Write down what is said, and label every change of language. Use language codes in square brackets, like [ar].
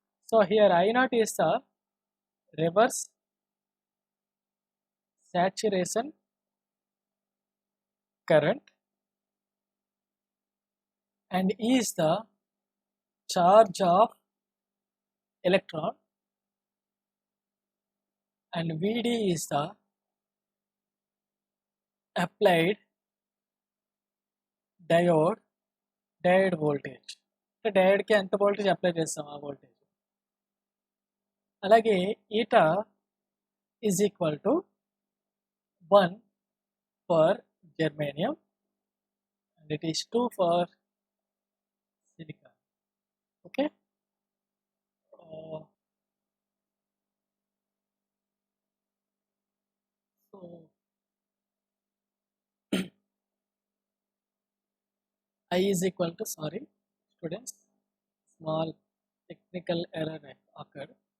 [en] So here I naught is the reverse saturation current and E is the charge of electron and Vd is the applied diode voltage. [te] Diode కి ఎంత voltage apply చేస్తాం ఆ voltage. [en] అలాగే eta is equal to 1 for germanium and it is 2 for silicon. Okay, so I is equal to, sorry students, small technical error occurred.